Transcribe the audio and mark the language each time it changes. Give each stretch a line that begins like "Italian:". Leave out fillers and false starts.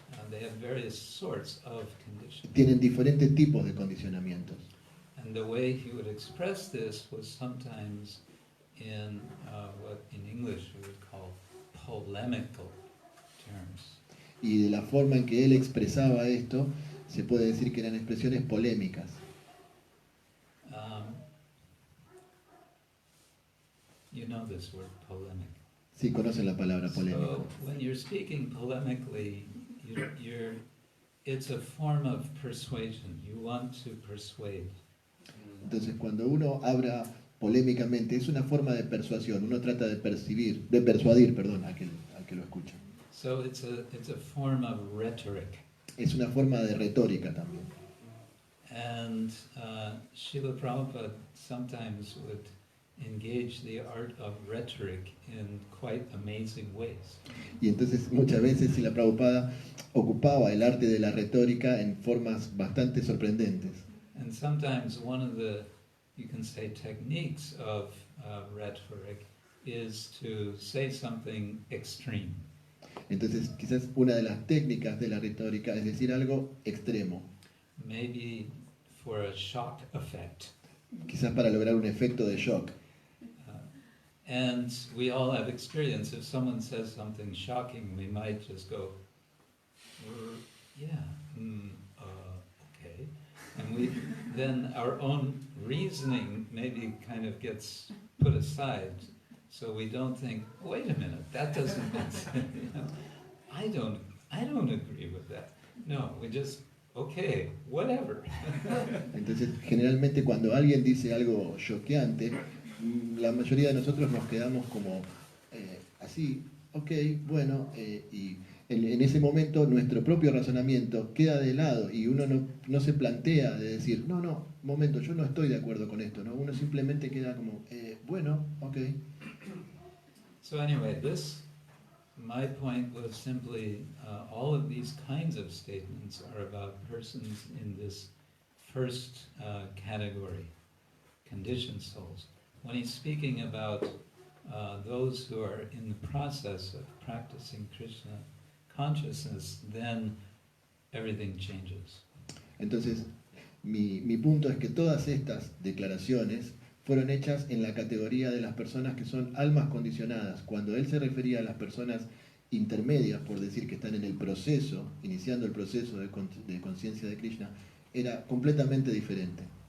English: They have various sorts of conditions.
Spanish: Tienen diferentes tipos de condicionamientos.
English: And the way he would express this was sometimes in what in English we would call polemical terms.
Spanish: Y de la forma en que él expresaba esto, se puede decir que eran expresiones polémicas.
English: You know this word, polemic.
Spanish: Sí, conocen la palabra polémica.
English: So when you're speaking polemically, it's a form of persuasion. You want to persuade.
Spanish: Entonces, cuando uno habla polémicamente, es una forma de persuasión. Uno trata de persuadir, al que lo escucha.
English: So it's a form of rhetoric.
Spanish: Es una forma de retórica también.
English: And Srila Prabhupada sometimes would engage the art of rhetoric in quite amazing ways.
Spanish: Y entonces muchas veces Srila Prabhupada ocupaba el arte de la retórica en formas bastante sorprendentes.
English: And sometimes one of the, you can say, techniques of rhetoric is to say something extreme.
Spanish: Entonces quizás una de las técnicas de la retórica es decir algo extremo.
English: Maybe for a shock effect.
Spanish: Quizás para lograr un efecto de shock.
English: And we all have experience. If someone says something shocking, we might just go, yeah, okay. And then our own reasoning maybe kind of gets put aside. So we don't think, wait a minute, that doesn't make sense. I don't agree with that. No, we just, okay, whatever.
Spanish: Entonces, generalmente cuando alguien dice algo choqueante, la mayoría de nosotros nos quedamos como así, ok, bueno, y en ese momento nuestro propio razonamiento queda de lado y uno no se plantea de decir, no, momento, yo no estoy de acuerdo con esto, ¿no? Uno simplemente queda como, bueno, ok.
English: So anyway, my point was simply, all of these kinds of statements are about persons in this first category, conditioned souls. When he's speaking about those who are in the process of practicing Krishna consciousness, then everything changes.
Spanish: Entonces, mi punto es que todas estas declaraciones fueron hechas en la categoría de las personas que son almas condicionadas. Cuando él se refería a las personas intermedias, por decir que están en el proceso, iniciando el proceso de conciencia de Krishna, era completamente diferente.